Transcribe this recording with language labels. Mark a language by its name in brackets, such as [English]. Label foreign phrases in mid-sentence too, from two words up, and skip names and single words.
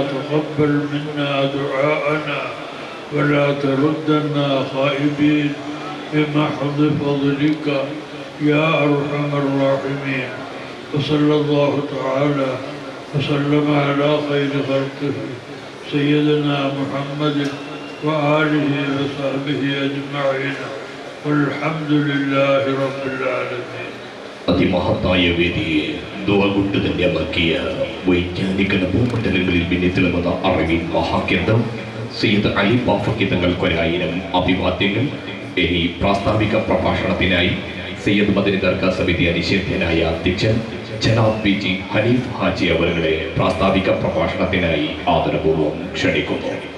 [Arabic] تقبل منا دعاءنا ولا تردنا خائبين بمحض فضلك يا أرحم الراحمين وصلى الله تعالى وسلم على خير خلقه سيدنا محمد وآله وصحبه أجمعين والحمد لله رب العالمين. [Malayalam] അതിമഹത്തായ വേദിയെ ദുആ കൊണ്ട് ധന്യമാക്കിയ വൈജ്ഞാനിക ഭൂമണ്ഡലങ്ങളിൽ ഭിന്നിത്തിളങ്ങുന്ന അറിവിൻ മഹാകേന്ദ്രം സയ്യിദ് അലി ബാഫക്കി തങ്ങൾക്കൊരായിരം അഭിവാദ്യങ്ങൾ. ഇനി പ്രാസ്താവിക പ്രഭാഷണത്തിനായി സയ്യിദ് മദനി ദർഗാ സമിതി അനിഷേധ്യനായ അധ്യക്ഷൻ ജനാബ് പി ജി ഹനീഫ് ഹാജി അവരുടെ പ്രാസ്താവിക പ്രഭാഷണത്തിനായി ആദരപൂർവ്വം ക്ഷണിക്കുന്നു.